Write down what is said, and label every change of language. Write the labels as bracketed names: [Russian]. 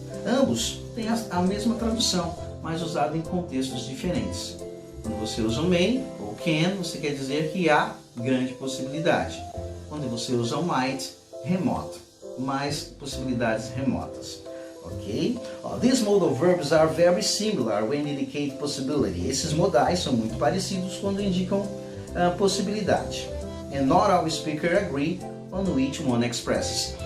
[Portuguese] Ambos têm a mesma tradução, mas usado em contextos diferentes. Quando você usa o may ou can, você quer dizer que há grande possibilidade. Quando você usa o might, remoto. Mais possibilidades remotas. Ok? [English] These modal verbs are very similar when indicate possibility. [Portuguese] Esses modais são muito parecidos quando indicam possibilidade. [English] And not all speakers agree on which one expresses.